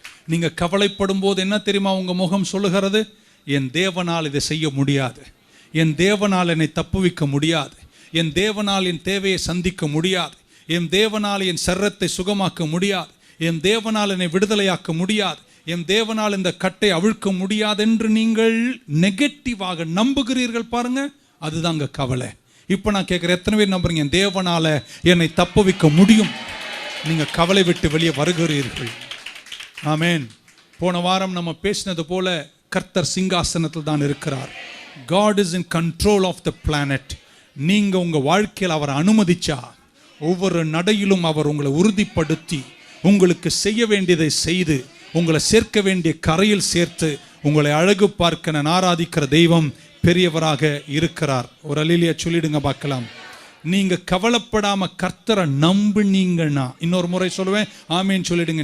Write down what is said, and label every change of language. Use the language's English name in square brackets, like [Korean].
[Tamil] நீங்கள் கவலைப்படும் போது என்ன தெரியுமா உங்கள் முகம் சொல்லுகிறது? என் தேவனால் இதை செய்ய முடியாது, என் தேவனால் என்னை தப்புவிக்க முடியாது, என் தேவனால் என் தேவையை சந்திக்க முடியாது, என் தேவனால் என் சரீரத்தை சுகமாக்க முடியாது, என் தேவனால் என்னை விடுதலையாக்க முடியாது, என் தேவனால் இந்த கட்டை அவிழ்க்க முடியாது என்று நீங்கள் நெகட்டிவாக நம்புகிறீர்கள். பாருங்க, அதுதாங்க கவலை. இப்போ நான் கேட்குறேன், எத்தனை பேர் நம்புறீங்க என் தேவனால என்னை தப்புவிக்க முடியும்? நீங்கள் கவலை விட்டு வெளியே வருகிறீர்கள். ஆமென். போன வாரம் நம்ம பேசினது போல கர்த்தர் சிங்காசனத்தில் தான் இருக்கிறார். [English] God is in control of the planet. [Tamil] நீங்க உங்க வாழ்க்கையில் அவரை அனுமதிச்சா ஒவ்வொரு நடையிலும் அவர் உங்களை உறுதிப்படுத்தி உங்களுக்கு செய்ய வேண்டியதை செய்து உங்களை சேர்க்க வேண்டிய கரையில் சேர்த்து உங்களை அழகு பார்க்க நான் ஆராதிக்கிற தெய்வம் பெரியவராக இருக்கிறார். ஒரு அல்லேலூயா சொல்லிடுங்க பார்க்கலாம். நீங்க கவலைப்படாம கர்த்தரை நம்புனீங்கன்னா, இன்னொரு முறை சொல்லுவேன், ஆமேன் சொல்லிடுங்க.